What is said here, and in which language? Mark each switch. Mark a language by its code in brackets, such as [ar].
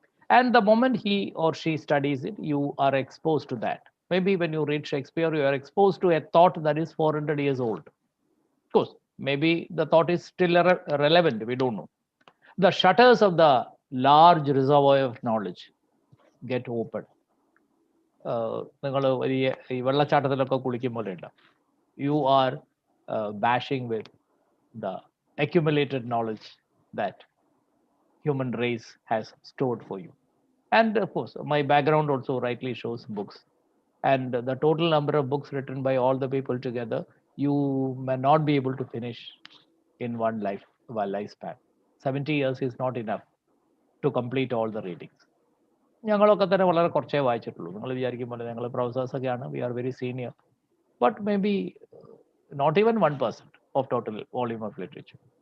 [en] And the moment he or she studies it, you are exposed to that. Maybe when you read Shakespeare, you are exposed to a thought that is 400 years old. Of course, maybe the thought is still relevant, we don't know. The shutters of the large reservoir of knowledge get open. [ml] നിങ്ങൾ വലിയ ഈ വെള്ളച്ചാട്ടത്തിലൊക്കെ കുളിക്കും പോലെ ഉണ്ടാവും. [en] You are bashing with the accumulated knowledge that human race has stored for you. And of course, my background also rightly shows books. And the total number of books written by all the people together, you may not be able to finish in one lifespan. 70 years is not enough to complete all the readings. [ml] ഞങ്ങളൊക്കെ തന്നെ വളരെ കുറച്ചേ വായിച്ചിട്ടുള്ളൂ. നിങ്ങൾ വിചാരിക്കും പോലെ ഞങ്ങൾ പ്രൊഫസേഴ്സൊക്കെയാണ്, [en] We are very senior. But may be not even 1% of total volume of literature.